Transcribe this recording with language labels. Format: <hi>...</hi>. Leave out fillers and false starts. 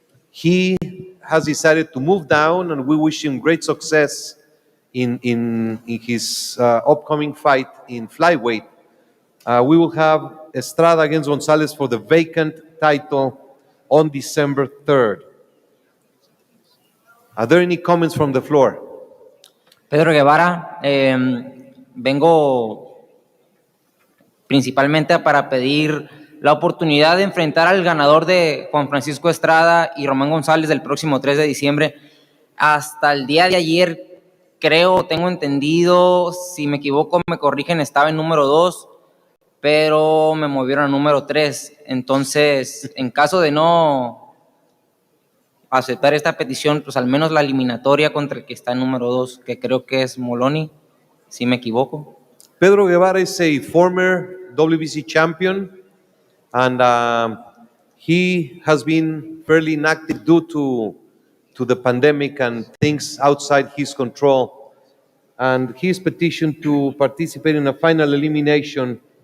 <en>He has decided to move down, and we wish him great success in his upcoming fight in Flyweight. We will have Estrada against Gonzalez for the vacant title on December 3rd. Are there any comments from the floor?</en> <es>Pedro Guevara, vengo principalmente para pedir la oportunidad de enfrentar al ganador de Juan Francisco Estrada y Román González del próximo 3 de diciembre. Hasta el día de ayer, tengo entendido, si me equivoco me corrigen, estaba en número 2, pero me movieron a número 3. Entonces, en caso de no aceptar esta petición, pues al menos la eliminatoria contra el que está en número 2, que creo que es Moloney, si me equivoco.</es> <en>Pedro Guevara is a former WBC champion, and he has been fairly inactive due to the pandemic and things outside his control. And his petition to participate in a final elimination.</en>